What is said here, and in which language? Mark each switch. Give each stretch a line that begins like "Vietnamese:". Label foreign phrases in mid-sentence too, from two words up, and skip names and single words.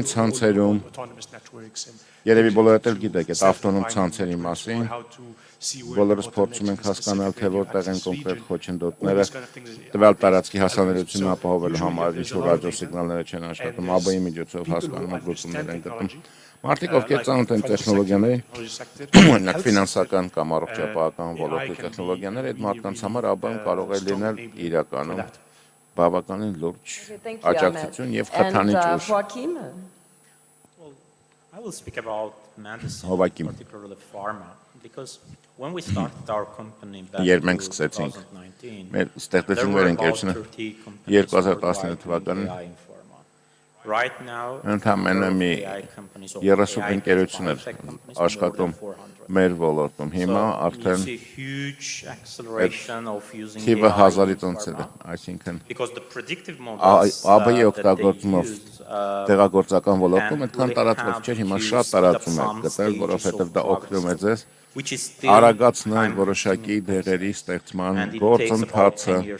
Armenian: ցանցերում, երևի բոլորդ էլ գիտեք այդ ավտոնոմ ցանցերի մասին, բոլորս փորձում ենք հասկանալ, թե որտեղ են կոնկրետ խոչընդոտները, տվյալ տարածքի հասանելիությունը ապահովելու համար, ինչ որ ռադիոսիգնալները չեն աշխատում, ԱԲ-ի միջոցով հասկանում ենք լուծումներ են գտնում։ Մարդիկ, ովքեր ծանոթ են տեխնոլոգիաների, օրինակ ֆինանսական կամ առողջապահական ոլորտի տեխնոլոգիաները, այդ մարդկանց համար ԱԲ-ն կարող է լինել իրականում բավականին լուրջ աջակցություն եւ խթանիչ ուժ։
English: I will speak about medicine, particularly pharma, because when we started our company back in 2019, there were about 30 companies worldwide in AI in pharma. Right now,
Armenian: ընդամենը մի 30 ընկերություններ աշխատում մեր ոլորտում։ Հիմա արդեն թիվը 1000-ից անցել է, այսինքն ԱԲ-ի օգտագործումով տեղագործական ոլորտում այդքան տարածված չէր, հիմա շատ տարածում է գտել, որովհետև դա օգնում է ձեզ արագացնել որոշակի դեղերի ստեղծման գործընթացը։